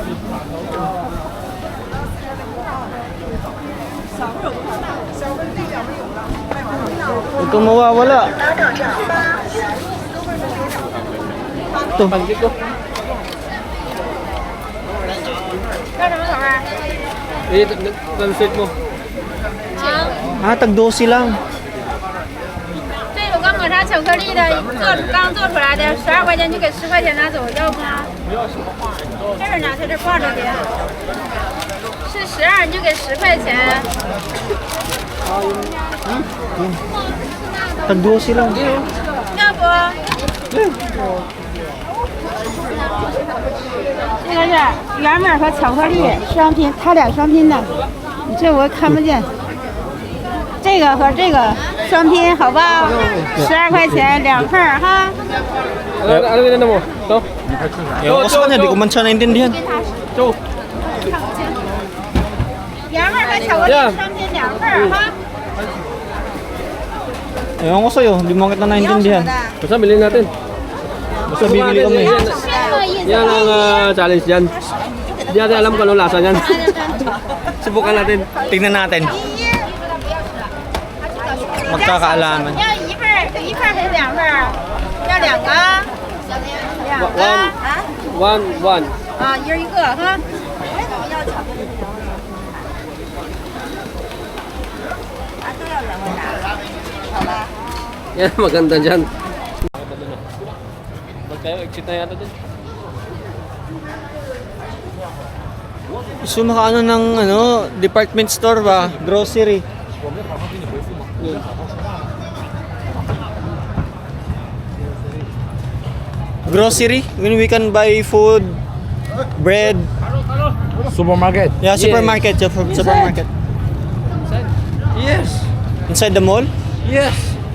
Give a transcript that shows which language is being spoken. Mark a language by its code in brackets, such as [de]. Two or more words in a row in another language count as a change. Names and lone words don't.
[tl] Huwag kang mawawala. Ito. Panggit ko. Eh, translate mo. Ah, tag 12 lang. [zh] 这有个抹茶巧克力的，刚做出来的，12块钱就给10块钱拿走，要不吗？这儿呢，在这挂着的，是12，你就给10块钱。 [tl] Tag 12 lang. [zh] 要不？这个是原味和巧克力双拼，它俩双拼的，你这我看不见。这个和这个双拼，好吧？12块钱2份儿哈。 [tl] Ano binenta mo? Ito? Ewan ko sa kanya, di ko man siya naintindihan. Ito. 原味和巧克力双拼2份儿哈。 Ewan ko sa'yo, di mo kita naintindihan. Basta bilhin natin. Basta bibili kami. Yan ang challenge dyan. Hindi natin alam kung anong lasa yan. Subukan natin. Tingnan natin. Magkakaalaman. [zh] 要一份儿还是2份儿？要2个？2个啊？ [en] One. [zh] 啊，一人1个哈。 [tl] Yan, maganda dyan. Ba't kayo? Exit na yata dyan. Gusto makaano ng department store ba? [en] Grocery. Grocery? When we can buy food, bread. Supermarket. Yeah, supermarket. Supermarket. Yes. Inside the mall? Yes.